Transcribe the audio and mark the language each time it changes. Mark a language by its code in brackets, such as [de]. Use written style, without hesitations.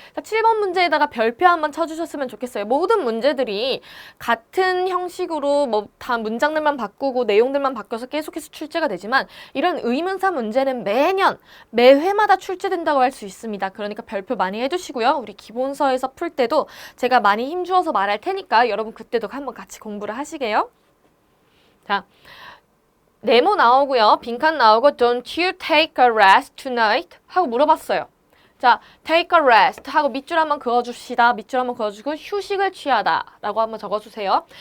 [ko] 자, 7번 문제에다가 별표 한번 쳐주셨으면 좋겠어요. 모든 문제들이 같은 형식으로 뭐 다 문장들만 바꾸고 내용들만 바뀌어서 계속해서 출제가 되지만 이런 의문사 문제는 매회마다 출제된다고 할 수 있습니다. 그러니까 별표 많이 해주시고요. 우리 기본서에서 풀 때도 제가 많이 힘주어서 말할 테니까 여러분 그때도 한번 같이 공부를 하시게요. 자, 네모 나오고요. 빈칸 나오고 [en] Don't you take a rest tonight? [ko] 하고 물어봤어요. 자, [en] take a rest [ko] 하고 밑줄 한번 그어줍시다. 밑줄 한번 그어주고 휴식을 취하다 라고 한번 적어주세요.